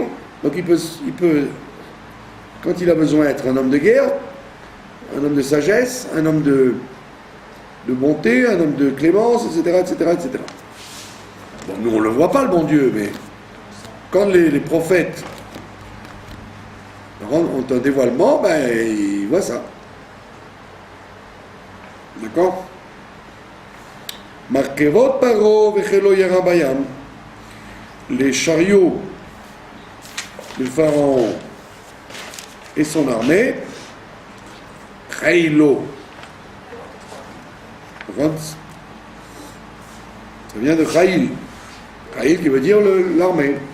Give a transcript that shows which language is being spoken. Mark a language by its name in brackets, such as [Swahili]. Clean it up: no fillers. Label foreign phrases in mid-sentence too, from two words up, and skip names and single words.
[French] Donc il peut, quand il a besoin d'être un homme de guerre, un homme de sagesse, un homme de bonté, un homme de clémence, etc., etc., etc. Bon, nous on ne le voit pas, le bon Dieu, mais quand les prophètes ont un dévoilement, ben ils voient ça. D'accord? [Hebrew] מרכבות פרעה וחילו ירה בים. [French] Les chariots du pharaon et son armée, Chailo. Ça vient de Chaïl. Chaïl qui veut dire l'armée.